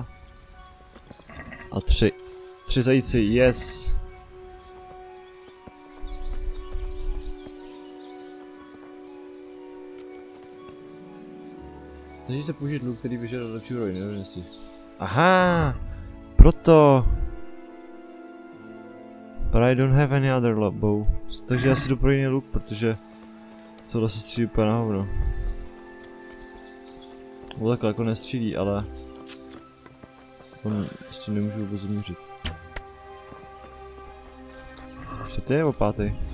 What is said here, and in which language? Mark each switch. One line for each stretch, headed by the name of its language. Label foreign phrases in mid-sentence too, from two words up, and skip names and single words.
Czech: A tři. Tři zajíci, yes. Snaží se použít luk, který vyžaduje lepší úroveň, nevím jestli. Aha! Proto!
English: But I don't have any other bow.
Czech: Takže já si jdu pro jiný luk, protože tohle se střílí úplně na hovno. No takhle jako nestřílí, ale on prostě nemůžu vůbec zamířit. Čtvrtý nebo pátý?